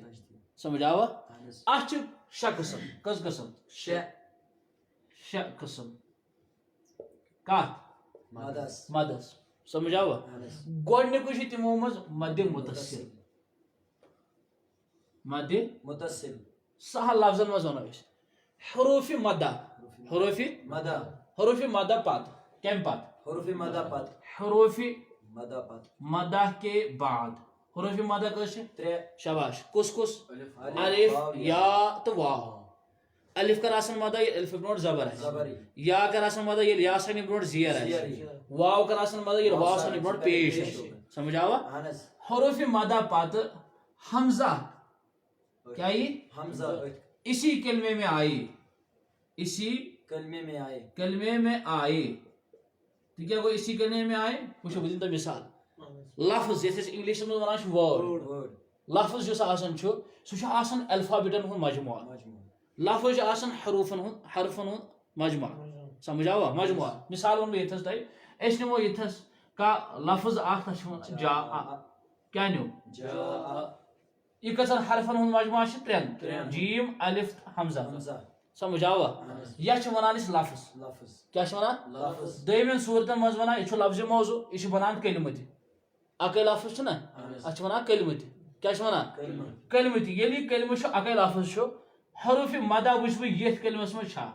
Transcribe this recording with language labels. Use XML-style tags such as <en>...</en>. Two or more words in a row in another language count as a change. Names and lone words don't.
<ks>سمجھ آوا اتھ چھِ شےٚ قٕسم. کٔژ قٕسم؟ شےٚ قٕسم. کتھ مدس. سمجھ آوا گۄڈنیُکُے چھُ تِمو منٛز مدِ متصل. سہل لفظن منٛز ونو أسۍ حروفِ مدہ. حروفِ مدہ پتہٕ کمہِ پتہٕ؟</ks> <ur>حروفِ مدہ کے بعد.</ur> <ks>حروفِ مدہ کٔژ چھِ؟ ترٛےٚ. شاباش. کُس؟ الف یا تہٕ واو. الف کر آسان مدہ ییٚلہِ الفہِ برونٛٹھ زبر آسہِ. یا کر آسان مدہ ییٚلہِ یا سانہِ برونٛٹھ زیر آسہِ. واو کر آسان مدہ ییٚلہِ واو سانہِ برونٛٹھ پیش آسہِ. سمجھ آوا حروفِ مدہ پتہٕ</ks> <ur>حمزہ کیا یی اسی کلمے میں آئی. کلمے میں آئی. تو</ur> <ks>کیا گوٚو</ks> <ur>اسی کلمے میں آئی؟</ur> <ks>وٕچھو بہٕ دِمہٕ تۄہہِ مثال. لفظ یتھ أسۍ انگلش منٛز ونان چھِ وٲڈ. لفظ یُس آسان چھُ سُہ چھُ آسان الفابیٹن ہُنٛد مجموعہ. لفظ چھُ آسان حرفن ہُنٛد مجموعہ. سمجھ آوا مجموعہ. مثال ونہٕ بہٕ ییٚتھس تۄہہِ. أسۍ نِمو ییٚتھس کانٛہہ لفظ اکھ تتھ چھِ ونان جا. کیٛاہ نیوٗ؟ یہِ کٔژن حرفن ہُنٛد مجموعہ چھُ؟ ترٛٮ۪ن. جیم الف حمزہ. سمجھ آوا یتھ چھِ ونان أسۍ لفظ. کیٛاہ چھِ ونان؟ دوٚیمٮ۪ن صوٗرتن منٛز ونان یہِ چھُ لفظِ موضوٗع. یہِ چھُ بنان کلمہٕ تہِ. اکے لفظ چھُنہ اتھ چھِ ونان کلمہٕ تہِ. کیٛاہ چھِ ونان؟ کلمہٕ تہِ. ییٚلہِ یہِ کلمہٕ چھُ اکے لفظ چھُ حروفِ مدہ وٕچھٕ بہٕ یتھ کلمس منٛز چھا.</ks>